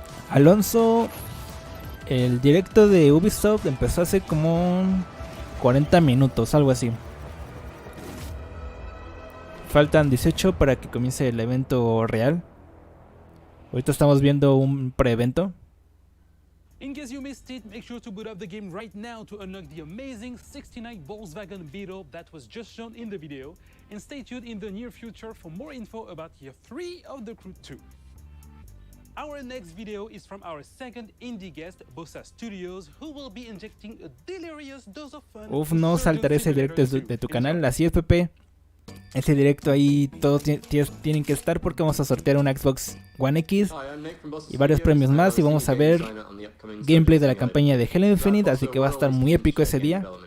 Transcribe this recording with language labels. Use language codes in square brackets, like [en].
[es] Alonso, el directo de Ubisoft empezó hace como 40 minutos, algo así. Faltan 18 para que comience el evento real. Ahorita estamos viendo un pre-evento. [en] In case you missed it, make sure to boot up the game right now to unlock the amazing 69 Volkswagen Beetle that was just shown in the video. And stay tuned in the near future for more info about Year 3 of The Crew 2. Our next video is from our second indie guest, Bossa Studios, who will be injecting a delirious dose of fun. [es] Uf, no saltaré ese directo de tu canal, así es, Pepe. Ese directo ahí todos tienen que estar porque vamos a sortear una Xbox One X y varios premios más, y vamos a ver gameplay de la campaña de Halo Infinite, así que va a estar muy épico ese día.